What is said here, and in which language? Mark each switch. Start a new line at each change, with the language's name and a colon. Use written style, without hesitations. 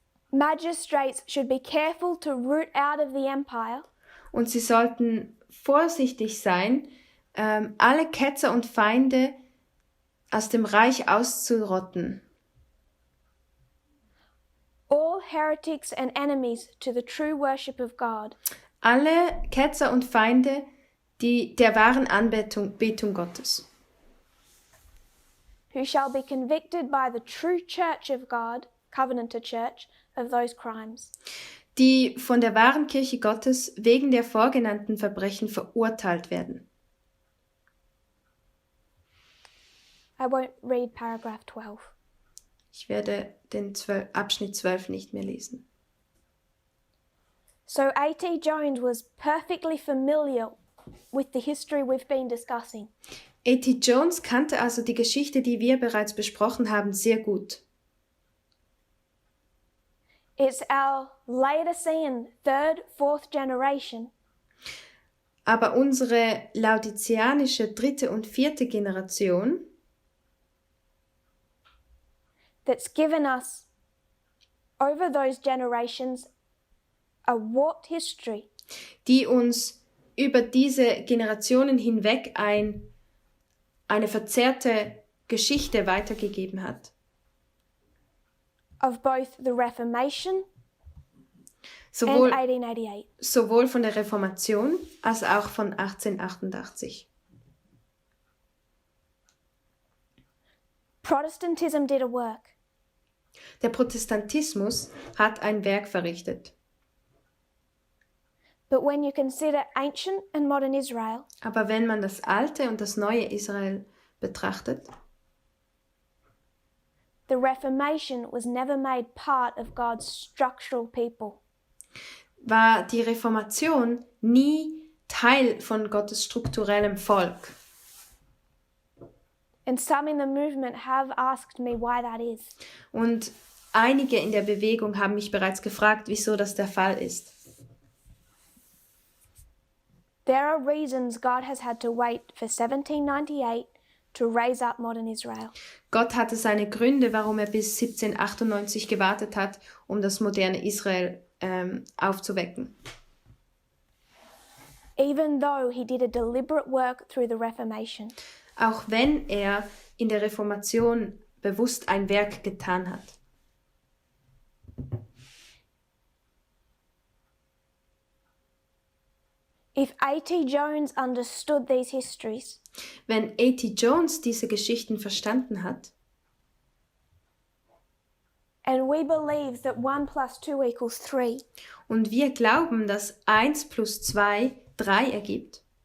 English: Magistrates should be careful to root out of the empire
German: Und sie sollten vorsichtig sein, alle Ketzer und Feinde aus dem Reich auszurotten.
English: all all heretics and enemies to the true worship of God,
German: alle Ketzer und Feinde der wahren Anbetung Gottes,
English: who shall be convicted by the true church of God, covenanter church, of those crimes.
German: die von der wahren Kirche Gottes wegen der vorgenannten Verbrechen verurteilt werden.
English: I won't read paragraph 12.
German: Ich werde den Abschnitt 12 nicht mehr lesen.
English: So A.T. Jones was perfectly familiar with the history we've been discussing.
German: A.T. Jones kannte also die Geschichte, die wir bereits besprochen haben, sehr gut.
English: It's our Laodicean third, fourth generation
German: Aber unsere laodizianische dritte und vierte Generation,
English: that's given us, over those generations, a warped history
German: die uns über diese Generationen hinweg eine verzerrte Geschichte weitergegeben hat.
English: of both the Reformation
German: Sowohl,
English: and 1888.
German: sowohl von der Reformation als auch von 1888.
English: Protestantism did a work,
German: Der Protestantismus hat ein Werk verrichtet.
English: but when you consider ancient and modern Israel,
German: Aber wenn man das alte und das neue Israel betrachtet,
English: the Reformation was never made part of God's structural people.
German: war die Reformation nie Teil von Gottes strukturellem Volk.
English: And some in the movement have asked me why that is.
German: Und einige in der Bewegung haben mich bereits gefragt, wieso das der Fall ist.
English: There are reasons God has had to wait for 1798 to raise up modern Israel.
German: Gott hatte seine Gründe, warum er bis 1798 gewartet hat, um das moderne Israel aufzuwecken.
English: Even though he did a deliberate work through the Reformation.
German: Auch wenn er in der Reformation bewusst ein Werk getan hat.
English: If A.T. Jones understood these histories,
German: Wenn A.T. Jones diese Geschichten verstanden hat
English: and we believe that 1 + 2 = 3,
German: und wir glauben, dass 1 + 2 3 ergibt,